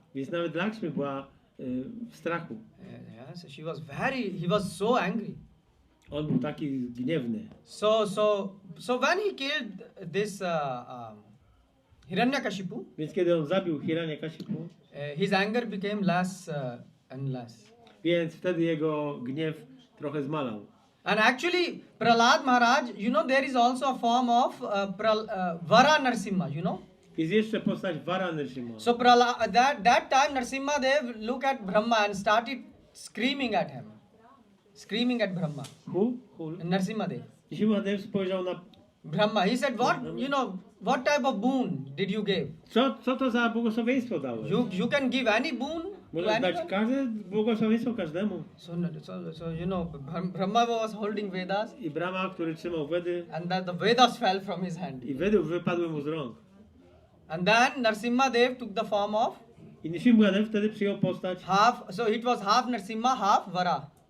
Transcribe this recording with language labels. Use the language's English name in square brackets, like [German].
[Polish] Więc nawet Lakshmi była w strachu. [English] So he was so angry. [Polish] On był taki gniewny. [English] So when he killed this Hiranyakashipu, [Polish] Więc kiedy on zabił Hiranyakashipu, [English] his anger became less and less. [Polish] więc wtedy jego gniew trochę zmalał. [English] And actually, Prahlad Maharaj, you know, there is also a form of Vara Narasimha, you know. [Polish] Jest jeszcze postać Vara Nrisimha. [English] So that time Narasimhadev looked at Brahma and started screaming at him. Screaming at Brahma. Who? Narasimhadev. [Polish] Nrisimhadev spojrzał na Brahma. [English] He said, what type of boon did you give? [Polish] co to za błogosławieństwo dałeś? [English] You can give any boon to [Polish] Możesz dać [English] anyone. [Polish] każde błogosławieństwo każdemu. [English] So you know, Brahma was holding Vedas, [Polish] I Brahma, który trzymał Wedy, [English] and that the Vedas fell from his hand. [Polish] i Wedy wypadły mu z rąk. [English] And then Narasimhadev took the form of [Polish] I Nrisimhadev wtedy przyjął postać [English] so it was half Narasimha, half Vara.